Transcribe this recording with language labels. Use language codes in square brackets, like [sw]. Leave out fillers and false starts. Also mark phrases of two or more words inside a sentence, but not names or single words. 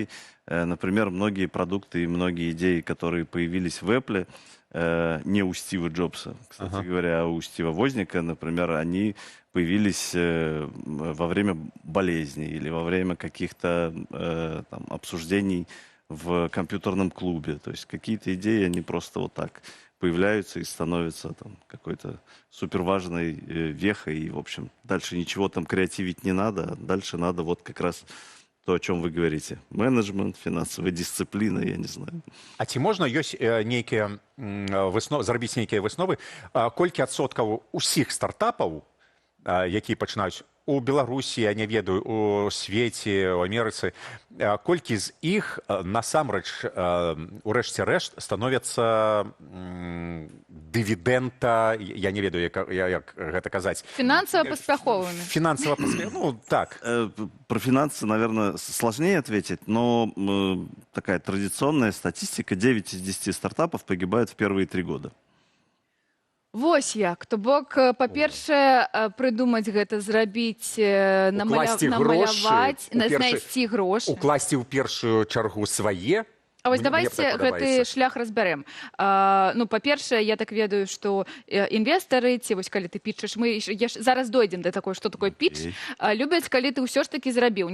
[ru] Например, многие продукты и многие идеи, которые появились в Apple, не у Стива Джобса, кстати говоря, а у Стива Возника, например, они появились во время болезни или во время каких-то обсуждений в компьютерном клубе. То есть какие-то идеи, они просто вот так появляются и становятся там какой-то суперважной вехой. И, в общем, дальше ничего там креативить не надо. А дальше надо вот как раз то, о чем вы говорите. Менеджмент, финансовая дисциплина, я не знаю. [be] А ці можна ёсць нейкія зрабіць нейкія высновы, колькі адсоткаў усіх стартапаў, якія пачынаюць у Беларусі, я не ведаю, у свеце, у Амерыцы, колькі з іх насамрэч у рэшце рэшт становяцца дывідэнта, я не ведаю, як гэта казаць. Фінансава паспяховымі. Фінансава паспяховымі, ну так. [ru] Про финансы, наверное, сложнее ответить, но такая традиционная статистика: 9 из 10 стартапов погибают в первые 3 года. [be] Вось як. То бок, па-першае, прыдумаць гэта, зрабіць, Укласці намаляваць, грошы, знайсці грошы. Укласці ў першую чаргу свае. А вось Мне [ru] давайте [be] так гэты падабаецца. шлях разбярэм. Ну, па-першае, я так ведаю, што інвестары, ці вось калі ты пітчаш, мы зараз дойдзем да такой, што такое пітч, любяць, калі ты ўсё ж такі зрабіў.